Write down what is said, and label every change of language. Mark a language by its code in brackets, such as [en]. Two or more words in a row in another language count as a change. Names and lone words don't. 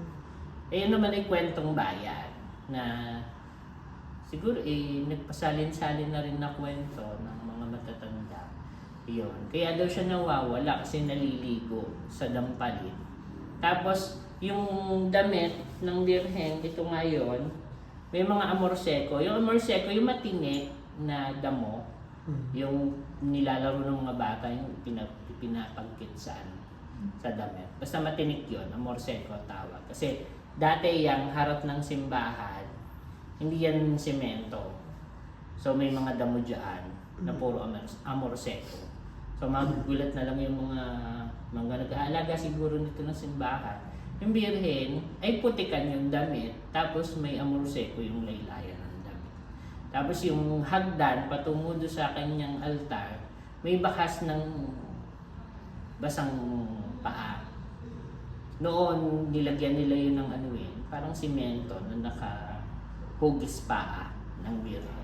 [tl] Eh, yun naman ay kwentong bayan na siguro nagpasalin-salin na rin na kwento ng mga matatanda. Yun. Kaya daw siya nawawala kasi naliligo sa Dampalin. Tapos, yung damit ng Birhen, ito ngayon, may mga amor seco. Yung amor seco, yung matinik na damo, yung nilalaro ng mga bata, yung pinapagkit sa damit. Basta matinik yun, amor seco tawag. Kasi dati yung harap ng simbahan, hindi yan semento. So may mga damo dyan na puro amor seco. So magugulat na lang yung mga nag-aalaga siguro nito ng simbahan. Yung Birhen ay putikan yung damit, tapos may amor seco yung laylayan ng damit. Tapos yung hagdan patungo doon sa kanyang altar, may bakas ng basang paa. Noon nilagyan nila yun ng parang simento na nakahugis paa ng Birhen.